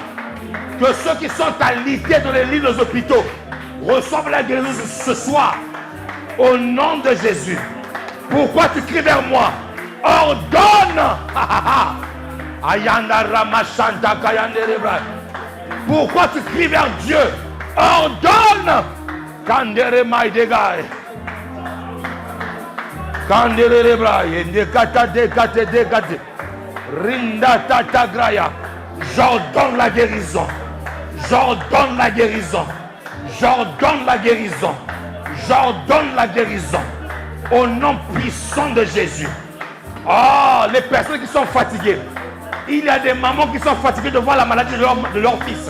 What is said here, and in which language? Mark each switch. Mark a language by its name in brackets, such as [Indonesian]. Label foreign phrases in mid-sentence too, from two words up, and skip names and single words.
[French] Que ceux qui sont alités dans les lits des hôpitaux reçoivent la guérison ce soir. Au nom de Jésus. Pourquoi tu cries vers moi? Ordonne. Pourquoi tu cries vers Dieu? Ordonne. Kandere Maïdegaï. Kandere Braille. Nekata dekate dekate. Rinda tata graya. J'ordonne la guérison. J'ordonne la guérison. J'ordonne la guérison. J'ordonne la guérison. Au nom puissant de Jésus. Oh, les personnes qui sont fatiguées. Il y a des mamans qui sont fatiguées de voir la maladie de leur fils.